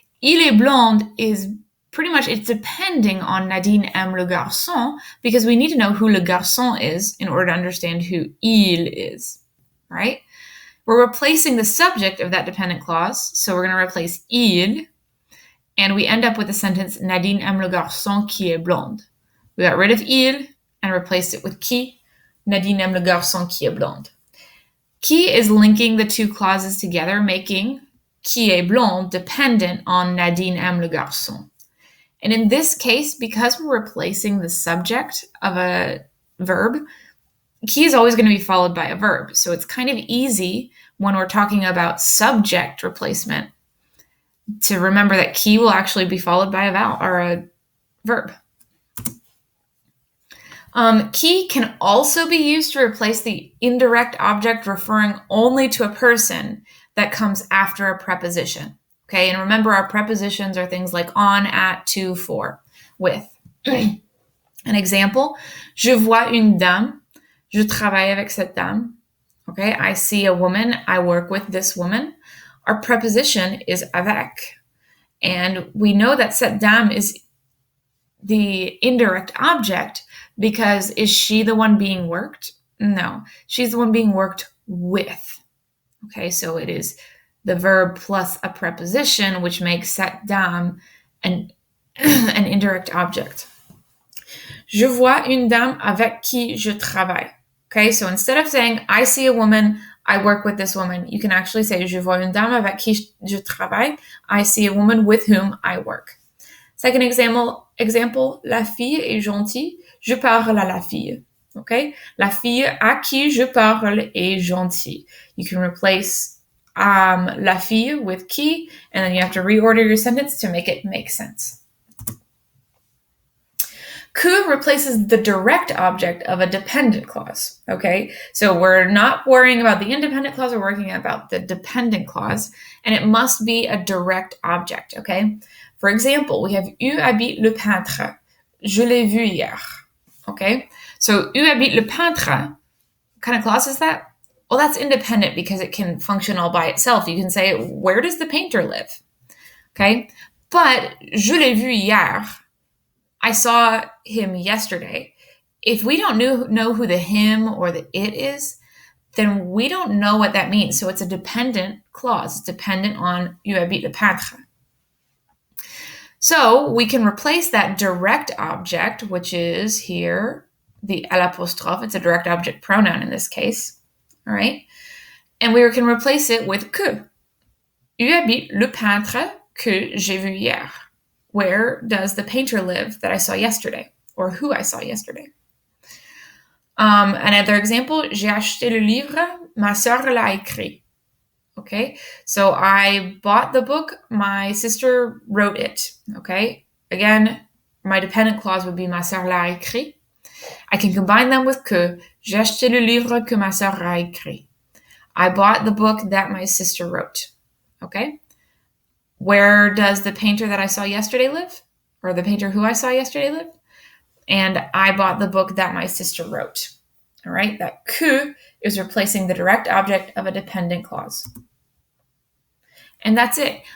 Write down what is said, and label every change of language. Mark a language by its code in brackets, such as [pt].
[fr] Il est blonde [en] is pretty much, it's depending on [fr] Nadine aime le garçon [en] because we need to know who [fr] le garçon [en] is in order to understand who il is, right? We're replacing the subject of that dependent clause, so we're going to replace il, and we end up with the sentence [fr] Nadine aime le garçon qui est blonde. [en] We got rid of il and replaced it with qui. [fr] Nadine aime le garçon qui est blonde. [en] Qui is linking the two clauses together, making [fr] qui est blonde [en] dependent on [fr] Nadine aime le garçon. [en] And in this case, because we're replacing the subject of a verb, qui is always going to be followed by a verb. So it's kind of easy when we're talking about subject replacement to remember that qui will actually be followed by a vowel or a verb. Qui can also be used to replace the indirect object referring only to a person that comes after a preposition. Okay, and remember our prepositions are things like on, at, to, for, with. An example, [fr] je vois une dame, je travaille avec cette dame. [en] Okay, I see a woman, I work with this woman. Our preposition is avec. And we know that [fr] cette dame [en] is the indirect object because is she the one being worked? No, she's the one being worked with. Okay, so it is the verb plus a preposition, which makes [fr] cette dame [en] an indirect object. [fr] Je vois une dame avec qui je travaille. [en] Okay, so instead of saying I see a woman, I work with this woman, you can actually say [fr] je vois une dame avec qui je travaille. [en] I see a woman with whom I work. Second example, [fr] la fille est gentille, je parle à la fille. Okay, la fille à qui je parle est gentille. [en] You can replace [fr] la fille [en] with qui, and then you have to reorder your sentence to make it make sense. Que replaces the direct object of a dependent clause, okay? So we're not worrying about the independent clause, we're worrying about the dependent clause, and it must be a direct object, okay? For example, we have [fr] où habite le peintre? Je l'ai vu hier, okay? [en] So [fr] où habite le peintre? [en] What kind of clause is that? Well, that's independent because it can function all by itself. You can say, where does the painter live? Okay? But [fr] je l'ai vu hier. [en] I saw him yesterday. If we don't know who the him or the it is, then we don't know what that means. So it's a dependent clause. It's dependent on [fr] où habite le peintre. [en] So we can replace that direct object, which is here, the l'apostrophe. It's a direct object pronoun in this case. All right. And we can replace it with que. [fr] Où habite le peintre que j'ai vu hier? [en] Where does the painter live that I saw yesterday? Or who I saw yesterday? Another example, [fr] j'ai acheté le livre, ma sœur l'a écrit. [en] Okay, so I bought the book, my sister wrote it. Okay, again, my dependent clause would be [fr] ma sœur l'a écrit. [en] I can combine them with que. [fr] J'ai acheté le livre que ma sœur a écrit. [en] I bought the book that my sister wrote. Okay? Where does the painter that I saw yesterday live? Or the painter who I saw yesterday live? And I bought the book that my sister wrote. All right? That que is replacing the direct object of a dependent clause. And that's it.